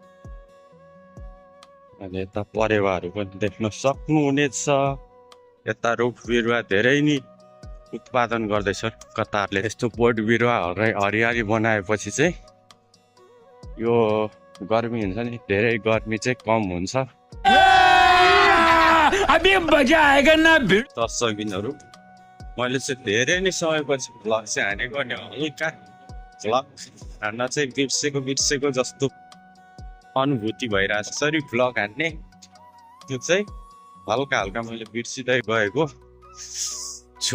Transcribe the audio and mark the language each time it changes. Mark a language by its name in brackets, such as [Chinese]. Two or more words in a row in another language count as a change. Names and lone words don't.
[Nepali] अनि यता परेवाहरू पनि देख्न सक्नुहुनेछ। यता रुख बिरुवा धेरै नै उत्पादन गर्दैछ कतारले। यस्तो बोट बिरुवाहरू हरियाली बनाएपछि चाहिँ यो गर्मी हुन्छ नि, धेरै गर्मी चाहिँ कम हुन्छ। [Hindi] अभी मजा आएगा ना। [Nepali] दर्शकबिनहरू मैले चाहिँ धेरै नै समयपछि भ्लग चाहिँ हानेको, अनि हल्का भ्लग हान्न चाहिँ बिर्सेको जस्तो अनुभूति भइरहेछ। यसरी भ्लग हान्ने त्यो चाहिँ हल्का मैले बिर्सिँदै गएको छु।